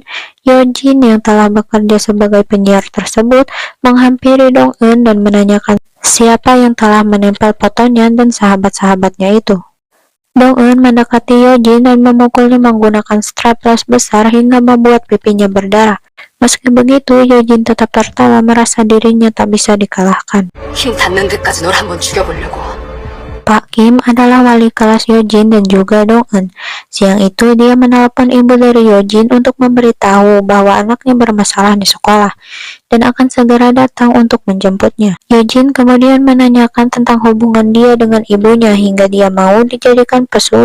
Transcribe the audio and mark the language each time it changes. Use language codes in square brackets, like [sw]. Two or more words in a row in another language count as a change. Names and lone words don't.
[id] Yeonjin yang telah bekerja sebagai penyiar tersebut menghampiri Dong-eun dan menanyakan siapa yang telah menempel fotonya dan sahabat-sahabatnya itu. Dong-eun mendekati Yeonjin dan memukulnya menggunakan strapless besar hingga membuat pipinya berdarah. Meski begitu, Yeonjin tetap tertawa merasa dirinya tak bisa dikalahkan. [ko] 힘 닿는 데까지 널 한번 죽여보려고. [id] Pak Kim adalah wali kelas Yeonjin dan juga Dong-eun. Siang itu dia menelpon ibu dari Yeonjin untuk memberitahu bahwa anaknya bermasalah di sekolah dan akan segera datang untuk menjemputnya. Yeonjin kemudian menanyakan tentang hubungan dia dengan ibunya hingga dia mau dijadikan pesuruh.